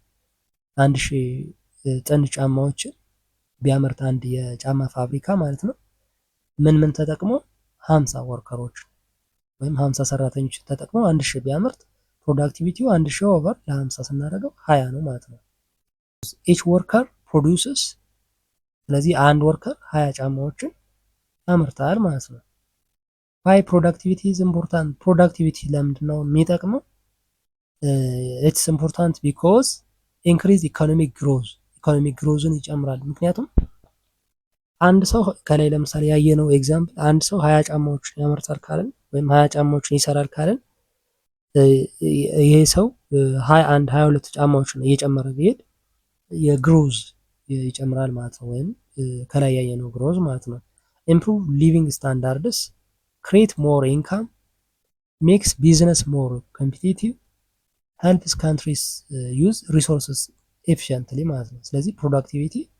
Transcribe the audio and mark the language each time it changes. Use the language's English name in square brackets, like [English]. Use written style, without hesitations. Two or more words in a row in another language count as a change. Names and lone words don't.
[Amharic] 1000 ጥንድ ጫማዎችን ቢያመርት አንድ የጫማ ፋብሪካ ማለት ነው። ምን ተጠቅሞ 50 ወርከሮች ወይም 50 ሰራተኞችን ተጠቅሞ 1000 ቢያመርት ፕሮዳክቲቪቲው 1000 ኦቨር ለ50 ስናደርገው 20 ነው ማለት ነው። [English] each worker produces [Amharic] ስለዚህ አንድ ወርከር 20 ጫማዎችን ያመርታል ማለት ነው። [English] why productivity is important? [Amharic] ፕሮዳክቲቪቲ ለምንድነው የሚጠቅመው? [English] it's important because increase economic growth [Amharic] ኢኮኖሚክ ግሮዝን ይጨምራል። ምክንያቱም አንድ ሰው ከላይ ለምሳሌ ያየነው ኤግዛምፕል አንድ ሰው 20 ጫማዎችን ያመርታል ካለን ወይም 20 ጫማዎችን ይሰራል ካለን ይሄ ሰው 21 22 ጫማዎችን እየጨመረ ቢሄድ የግሮዝ ይጨምራል ማለት ነው። ወይም ከላይ ያየነው ግሮዝ ማለት ነው። [English] improve living standards, create more income, makes business more competitive, helps countries use resources efficiently [Amharic] ማለት ነው። ስለዚህ ፕሮዳክቲቪቲ